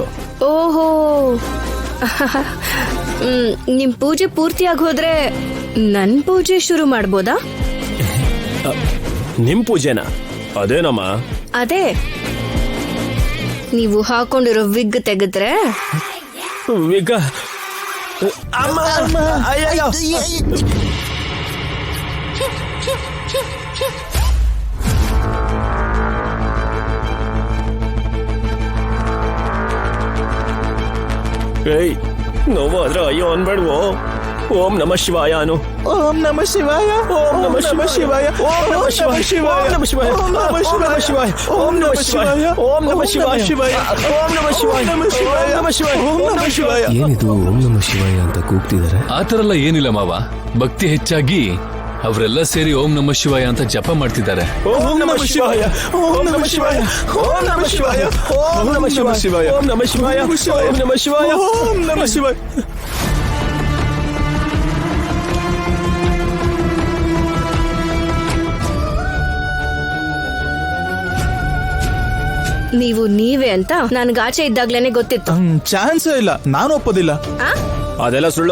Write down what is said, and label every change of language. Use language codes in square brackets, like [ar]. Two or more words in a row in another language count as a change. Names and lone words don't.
[kn] ಓಹೋ ನಿಮ್ ಪೂಜೆ ಪೂರ್ತಿ ಆಗೋದ್ರೆ ನನ್ ಪೂಜೆ ಶುರು ಮಾಡ್ಬೋದಾ? ನಿಮ್ ಪೂಜೆನಾ? ಅದೇನಮ್ಮ? ಅದೇ ನೀವು ಹಾಕೊಂಡಿರೋ ವಿಗ್ ತೆಗೆದ್ರೆ ವಿಗ ಅಮ್ಮ ಅಯ್ಯಯ್ಯೋ. ಏಯ್ ನೋವಾದ್ರೆ ಅಯ್ಯೋ ಅನ್ಬೇಡ್ವೋ. [sa] ಓಂ ನಮ ಶಿವಾಯ [kn] ಅನು. [sa] ಓಂ ನಮ ಶಿವಾಯ ಓಂ ನಮ ಶಿವಾಯ ಓಂ ನಮ ಶಿವಾಯ ಓಂ ನಮ ಶಿವಾಯ ಓಂ ನಮ ಶಿವಾಯ ಓಂ ನಮ ಶಿವಾಯ ಓಂ ನಮ ಶಿವಾಯ ಓಂ ನಮ ಶಿವಾಯ ಓಂ ನಮ ಶಿವಾಯ ಓಂ ನಮ ಶಿವಾಯ. [kn] ಏನಿದು [sa] ಓಂ ನಮ ಶಿವಾಯ [kn] ಅಂತ ಕೂಗ್ತಿದ್ದಾರೆ? ಆತರೆಲ್ಲ ಏನಿಲ್ಲ ಮಾವ, ಭಕ್ತಿ ಹೆಚ್ಚಾಗಿ ಅವರೆಲ್ಲ ಸೇರಿ [sa] ಓಂ ನಮ ಶಿವಾಯ [kn] ಅಂತ ಜಪ ಮಾಡ್ತಿದ್ದಾರೆ. [sa] ಓಂ ನಮ ಶಿವಾಯ ಓಂ ನಮ ಶಿವಾಯ ಓಂ ನಮ ಶಿವಾಯ ಓಂ ನಮ ಶಿವಾಯ ಓಂ ನಮ ಶಿವಾಯ ಓಂ ನಮ ಶಿವಾಯ ಓಂ ನಮ ಶಿವಾಯ. [kn] ನೀವು ನೀವೇ ಅಂತ ನನ್ಗೆ ಆಚೆ ಇದ್ದಾಗ್ಲೇನೆ ಗೊತ್ತಿತ್ತು. ಚಾನ್ಸೇ ಇಲ್ಲ, ನಾನು ಒಪ್ಪೋದಿಲ್ಲ. ಅದೆಲ್ಲ ಸುಳ್ಳು.